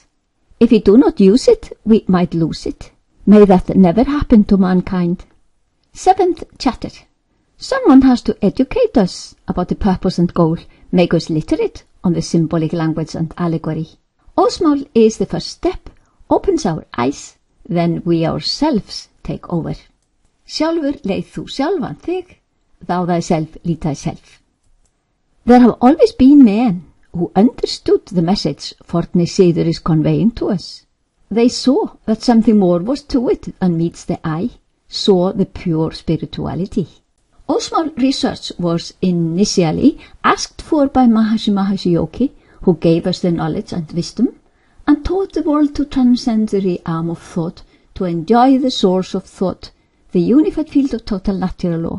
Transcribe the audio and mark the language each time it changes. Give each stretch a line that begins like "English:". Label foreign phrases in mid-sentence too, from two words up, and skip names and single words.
English: If we do not use it, we might lose it. May that never happen to mankind. 7th chapter. Someone has to educate us about the purpose and goal, make us literate on the symbolic language and allegory. Óðsmál is the first step, opens our eyes, then we ourselves take over.
Icelandic: Sjálfur leið þú sjálfan þig,
English: thou thyself lead thyself. There have always been men who understood the message Forni Siður is conveying to us. They saw that something more was to it than meets the eye, saw the pure spirituality. Óðsmál research was initially asked for by Mahasi Yogi, who gave us the knowledge and wisdom, and taught the world to transcend the realm of thought, to enjoy the source of thought, the unified field of total natural law.